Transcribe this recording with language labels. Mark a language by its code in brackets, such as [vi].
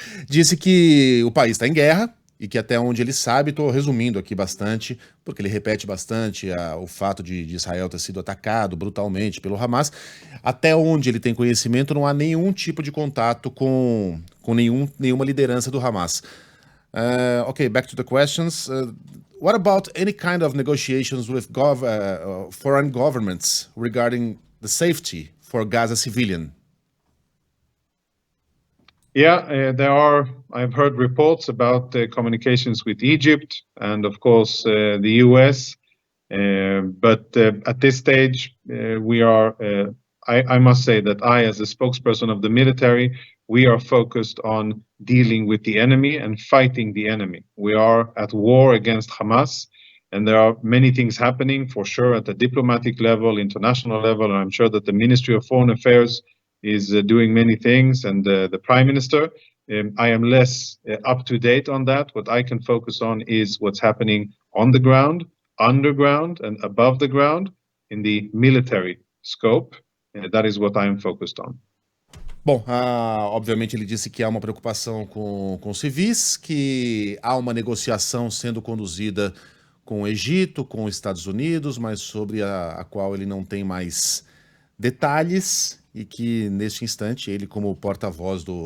[pt] Disse que o país está em guerra e que até onde ele sabe, estou resumindo aqui bastante, porque ele repete bastante o fato de Israel ter sido atacado brutalmente pelo Hamas. Até onde ele tem conhecimento, não há nenhum tipo de contato com nenhuma liderança do Hamas. [en] Okay, back to the questions. What about any kind of negotiations with foreign governments regarding the safety for Gaza civilian? Yeah, there are. I've heard reports about communications with Egypt and, of course, the US. But at this stage, we are. I must say that I, as a spokesperson of the military, we are focused on dealing with the enemy and fighting the enemy. We are at war against Hamas, and there are many things happening for sure at the diplomatic level, international level, and I'm sure that the Ministry of Foreign Affairs is doing many things, and the Prime Minister. I am less up to date on that. What I can focus on is what's happening on the ground, underground, and above the ground in the military scope. That is what I am focused on. [pt] Bom, obviamente ele disse que há uma preocupação com civis, que há uma negociação sendo conduzida com o Egito, com os Estados Unidos, mas sobre a qual ele não tem mais detalhes e que, neste instante, ele, como porta-voz